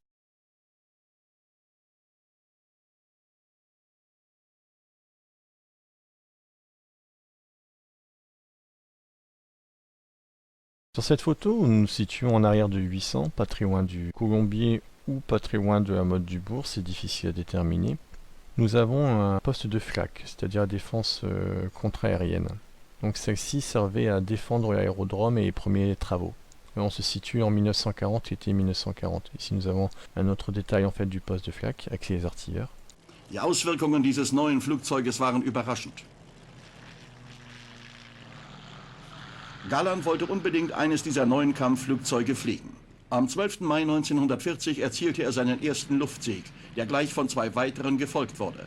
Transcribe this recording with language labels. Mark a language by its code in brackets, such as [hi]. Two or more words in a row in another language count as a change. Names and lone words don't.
[fr] Sur cette photo, où nous nous situons en arrière de 800, pas très loin du colombier ou pas très loin de la motte du bourg, c'est difficile à déterminer, nous avons un poste de flak, c'est-à-dire la défense contre-aérienne. Donc celle-ci servait à défendre l'aérodrome et les premiers travaux. On se situe en 1940, l'été 1940. Ici nous avons un autre détail en fait du poste de flak avec les artilleurs. [de] Die Auswirkungen dieses neuen Flugzeuges waren überraschend. Galland wollte unbedingt eines dieser neuen Kampfflugzeuge fliegen. Am 12. Mai 1940 erzielte er seinen ersten Luftsieg, der gleich von 2 weiteren gefolgt wurde.